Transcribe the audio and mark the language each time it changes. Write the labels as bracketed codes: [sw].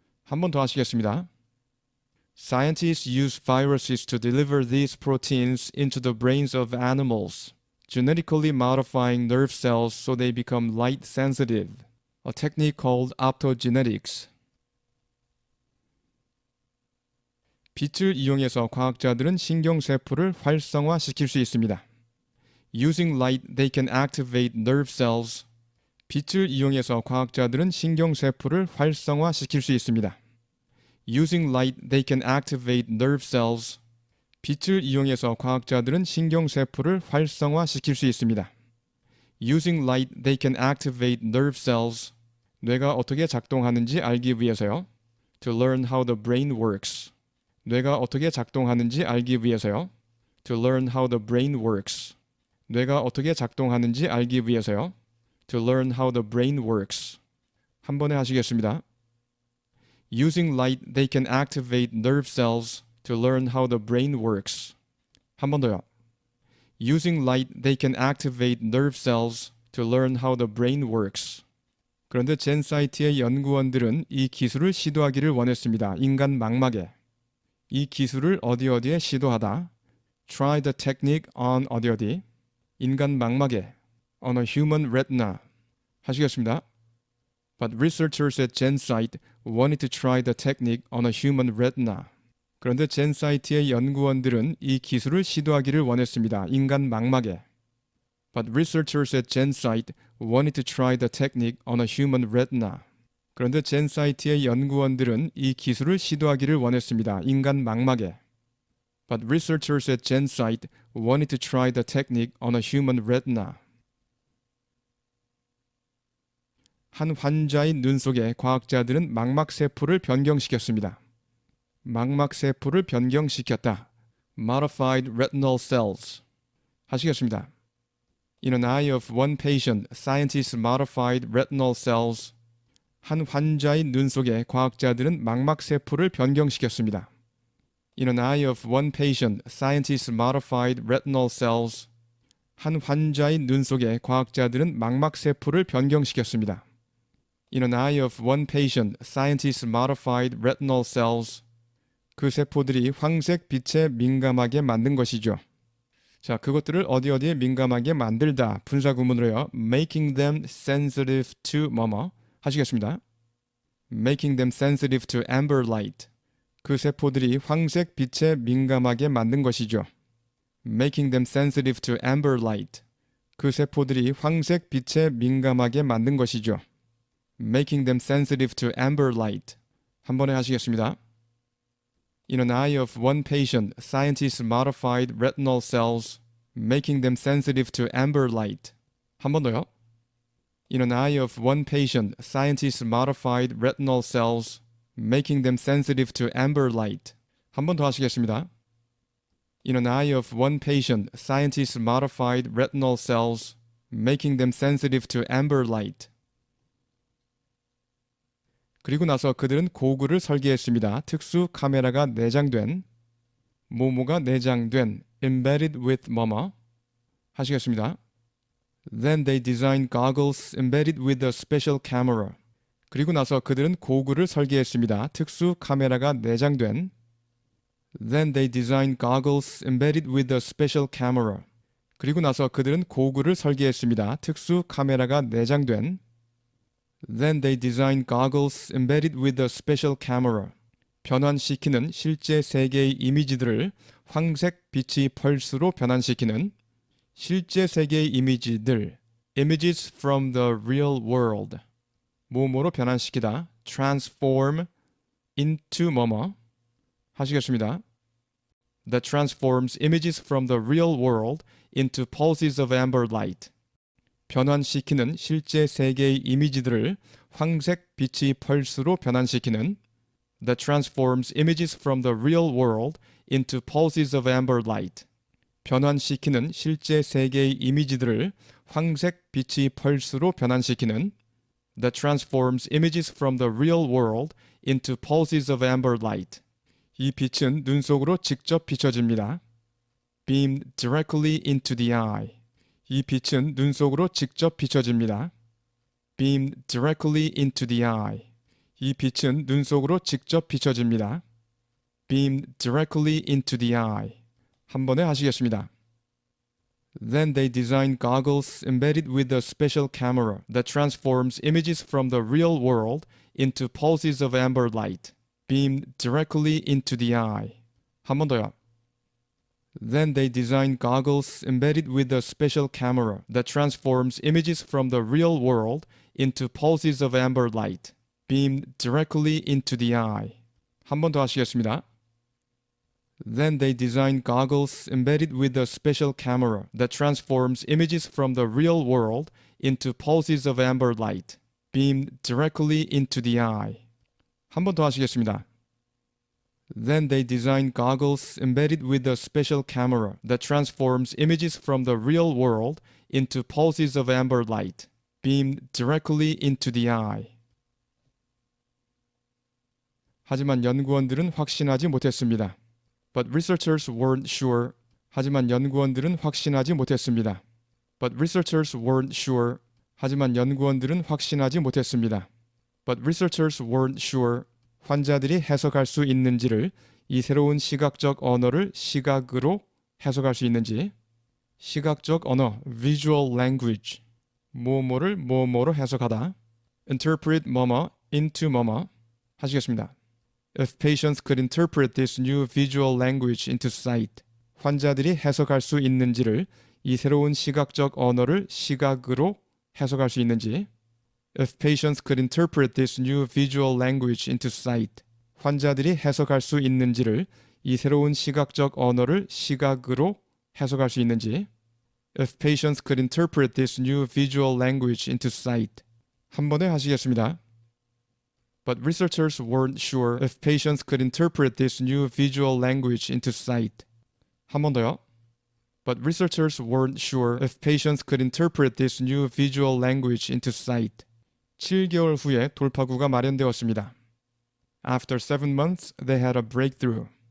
[ko] 한 번 더 하시겠습니다. [en] Scientists use viruses to deliver these proteins into the brains of animals, genetically modifying nerve cells so they become light sensitive. A technique called optogenetics. [ko] 빛을 이용해서 과학자들은 신경세포를 활성화시킬 수 있습니다. [en] Using light, they can activate nerve cells. [ko] 빛을 이용해서 과학자들은 신경세포를 활성화시킬 수 있습니다. [en] Using light, they can activate nerve cells. [ko] 빛을 이용해서 과학자들은 신경세포를 활성화시킬 수 있습니다. [en] Using light, they can activate nerve cells. [ko] 뇌가 어떻게 작동하는지 알기 위해서요. [en] To learn how the brain works. [ko] 뇌가 어떻게 작동하는지 알기 위해서요. [en] To learn how the brain works. [ko] 뇌가 어떻게 작동하는지 알기 위해서요. [en] To learn how the brain works. [ko] 한 번에 하시겠습니다. [en] Using light, they can activate nerve cells to learn how the brain works. [ko] 한 번 더요. [en] Using light, they can activate nerve cells to learn how the brain works. [ko] 그런데 젠사이트의 연구원들은 이 기술을 시도하기를 원했습니다. 인간 망막에. 이 기술을 어디에 시도하다. [en] Try the technique on [ko] 어디. 인간 망막에. [en] On a human retina. [ko] 하시겠습니다. [en] But researchers at GenSight wanted to try the technique on a human retina. [ko] 그런데 젠사이트의 연구원들은 이 기술을 시도하기를 원했습니다. 인간 망막에. [en] But researchers at GenSight wanted to try the technique on a human retina. [ko] 그런데 젠사이트의 연구원들은 이 기술을 시도하기를 원했습니다. 인간 망막에. [en] But researchers at GenSight wanted to try the technique on a human retina. [ko] 한 환자의 눈 속에 과학자들은 망막세포를 변경시켰습니다. 망막세포를 변경시켰다. [en] Modified retinal cells. [ko] 하시겠습니다. [en] In an eye of one patient, scientists modified retinal cells. [ko] 한 환자의 눈 속에 과학자들은 망막세포를 변경시켰습니다. [en] In an eye of one patient, scientists modified retinal cells. [ko] 한 환자의 눈 속에 과학자들은 망막세포를 변경시켰습니다. [en] In an eye of one patient, scientists modified retinal cells. [ko] 그 세포들이 황색 빛에 민감하게 만든 것이죠. 자, 그것들을 어디에 민감하게 만들다. 분사구문으로요. [en] Making them sensitive to [ko] 뭐뭐. 하시겠습니다. [en] Making them sensitive to amber light. [ko] 그 세포들이 황색 빛에 민감하게 만든 것이죠. [en] Making them sensitive to amber light. [ko] 그 세포들이 황색 빛에 민감하게 만든 것이죠. [en] Making them sensitive to amber light. [ko] 한 번에 하시겠습니다. [en] In an eye of one patient, scientists modified retinal cells, making them sensitive to amber light. [ko] 한 번 더요. [en] In an eye of one patient, scientists modified retinal cells, making them sensitive to amber light. [ko] 한 번 더 하시겠습니다. [en] In an eye of one patient, scientists modified retinal cells, making them sensitive to amber light. [ko] 그리고 나서 그들은 고글을 설계했습니다. 특수 카메라가 내장된, 모모가 내장된, [en] embedded with [ko] 뭐뭐. 하시겠습니다. [en] Then they designed goggles embedded with a special camera. [ko] 그리고 나서 그들은 고글을 설계했습니다. 특수 카메라가 내장된. [en] Then they designed goggles embedded with a special camera. [ko] 그리고 나서 그들은 고글을 설계했습니다. 특수 카메라가 내장된. [en] Then they designed goggles embedded with a special camera. [ko] 변환시키는 실제 세계의 이미지들을 황색 빛의 펄스로 변환시키는 실제 세계의 이미지들 [en] images from the real world. [ko] 뭐뭐로 변환시키다. [en] transform into [ko] 뭐뭐. 하시겠습니다. [en] That transforms images from the real world into pulses of amber light. [ko] 변환시키는 실제 세계의 이미지들을 황색 빛의 펄스로 변환시키는 [en] That transforms images from the real world into pulses of amber light. [ko] 변환시키는 실제 세계의 이미지들을 황색 빛의 펄스로 변환시키는 [en] That transforms images from the real world into pulses of amber light. [ko] 이 빛은 눈 속으로 직접 비춰집니다. [en] Beamed directly into the eye. [ko] 이 빛은 눈 속으로 직접 비춰집니다. [en] beamed directly into the eye. [ko] 이 빛은 눈 속으로 직접 비춰집니다. [en] beamed directly into the eye. [ko] 한 번에 하시겠습니다. [en] Then they designed goggles embedded with a special camera that transforms images from the real world into pulses of amber light, beamed directly into the eye. [ko] 한 번 더요. [en] Then they designed goggles embedded with a special camera that transforms images from the real world into pulses of amber light, beamed directly into the eye. [ko] 한 번 더 하시겠습니다. [en] Then they designed goggles embedded with a special camera that transforms images from the real world into pulses of amber light, beamed directly into the eye. [ko] 한 번 더 하시겠습니다. [en] Then they designed goggles embedded with a special camera that transforms images from the real world into pulses of amber light, beamed directly into the eye. [ko] 하지만 연구원들은 확신하지 못했습니다. [en] But researchers weren't sure. [ko] 하지만 연구원들은 확신하지 못했습니다. [en] But researchers weren't sure. [ko] 하지만 연구원들은 확신하지 못했습니다. [en] But researchers weren't sure. [ko] 환자들이 해석할 수 있는지를, 이 새로운 시각적 언어를 시각으로 해석할 수 있는지. 시각적 언어, [en] visual language. [ko] 뭐뭐를 뭐뭐로 해석하다. [en] interpret [ko] 뭐뭐 [en] into 뭐뭐. [ko] 하시겠습니다. [en] If patients could interpret this new visual language into sight. [ko] 환자들이 해석할 수 있는지를, 이 새로운 시각적 언어를 시각으로 해석할 수 있는지. [en] If patients could interpret this new visual language into sight. [ko] 환자들이 해석할 수 있는지를, 이 새로운 시각적 언어를 시각으로 해석할 수 있는지. [en] If patients could interpret this new visual language into sight. [ko] 한 번에 하시겠습니다. [en] But researchers weren't sure if patients could interpret this new visual language into sight. [ko] 한 번 더요. [en] But researchers weren't sure if patients could interpret this new visual language into sight. [ko] 7개월 후에 돌파구가 마련되었습니다. [en] After 7 months, they had a breakthrough.